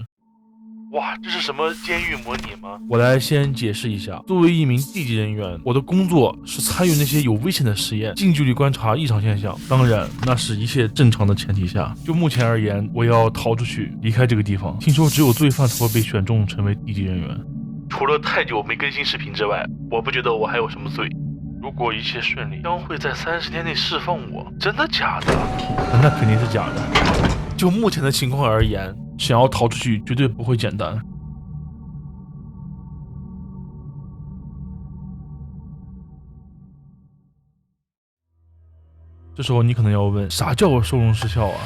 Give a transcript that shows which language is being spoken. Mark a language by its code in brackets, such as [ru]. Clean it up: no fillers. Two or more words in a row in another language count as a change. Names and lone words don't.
[zh] 哇，這是什麼監獄模擬嗎？我來先解釋一下，作為一名地級人員，我的工作是參與那些有危險的實驗，近距離觀察異常現象。當然，那是一切正常的前提下。就目前而言，我要逃出去，離開這個地方。聽說只有罪犯才會被選中成為地級人員。除了太久沒更新視頻之外，我不覺得我還有什麼罪。如果一切順利，將会在30天內釋放我。真的假的？那肯定是假的。就目前的情況而言，想要逃出去絕对不會簡單。這時候你可能要問，啥叫收容失效啊？